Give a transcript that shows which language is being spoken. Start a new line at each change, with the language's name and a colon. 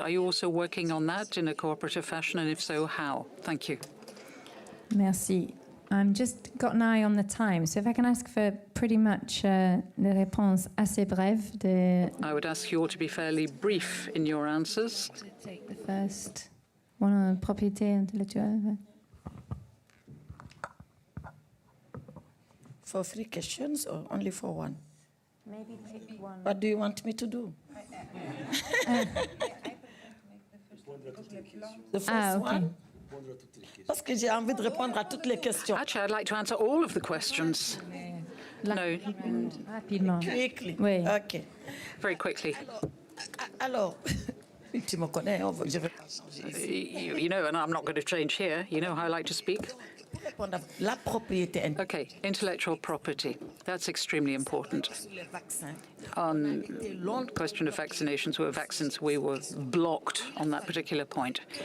English: Are you also working on that in a cooperative fashion, and if so, how? Thank you.
French: Merci.
English: I'm just got an eye on the time, so if I can ask for pretty much
French: des réponses assez brèves.
English: I would ask you all to be fairly brief in your answers. Take the first one on
French: propriété intellectuelle.
English: For 3 questions or only for one? Maybe pick one. What do you want me to do? The first one?
French: Parce que j'ai envie de répondre à toutes les questions.
English: Actually, I'd like to answer all of the questions. No.
French: Rapidement.
English: Quickly.
French: Oui.
English: Okay. Very quickly.
French: Alors, tu me connais, je vais pas changer.
English: You know, and I'm not going to change here. You know how I like to speak.
French: La propriété.
English: Okay, intellectual property. That's extremely important. On the question of vaccinations, we were blocked on that particular point.